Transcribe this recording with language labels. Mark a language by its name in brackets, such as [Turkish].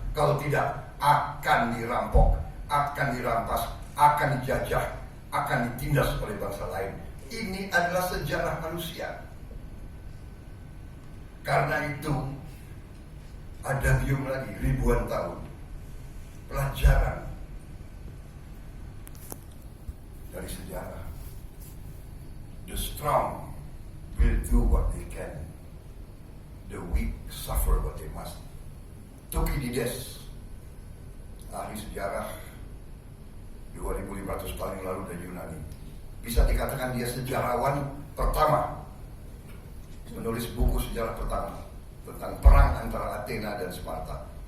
[Indonesian] Kalau tidak, akan dirampok, akan dirampas, akan dijajah, akan ditindas oleh bangsa lain. Ini adalah sejarah manusia. Karena itu ada bium lagi ribuan tahun pelajaran dari sejarah. [English] The strong will do what they can, the weak suffer what they must. [Indonesian] Thukydides, ahli sejarah 2500 tahun yang lalu dari Yunani, bisa dikatakan dia sejarawan pertama menulis buku sejarah pertama tentang perang antara Athena dan Sparta.